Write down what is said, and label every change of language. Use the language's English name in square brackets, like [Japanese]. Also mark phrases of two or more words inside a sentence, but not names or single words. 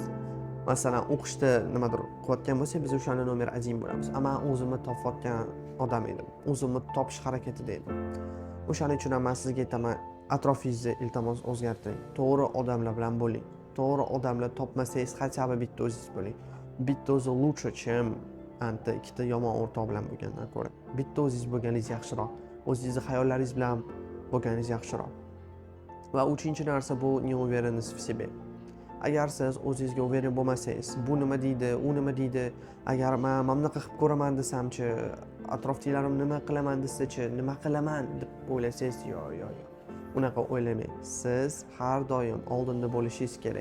[Uzbek] Masalan, o'qishda nimadir qilayotgan bo'lsak, biz o'shani nomer 1 bo'lamiz. Ammo o'zimni topayotgan odam edim. O'zimni topish harakatida edim. O'shaning uchun ham men sizga aytaman, atrofingizni iltimos o'zgartiring. To'g'ri odamlar bilan bo'ling. To'g'ri odamlar topmasangiz, hatto bitta o'zingiz bo'ling. Bitta o'zi [Russian] lучше, чем [Uzbek] anta ikkita yomon o'rtoq bilan bo'lgandan ko'ra. Bitta o'zingiz bo'lganingiz yaxshiroq. O'zingizning xayollaringiz bilan bo'lganingiz yaxshiroq. Va uchinchi narsa bu [Russian] неуверенность в себе. [Uzbek] Agar siz o'zingizga uverin bo'lmasangiz, bu nima deydi, u nima deydi, agar men bunaqa qilib ko'raman desamchi, atrofdagilarim nima qilaman desa-chi, nima qilaman deb o'ylasangiz, yo'q. Unaqa o'ylamang. Siz har doim oldinda bo'lishingiz kerak.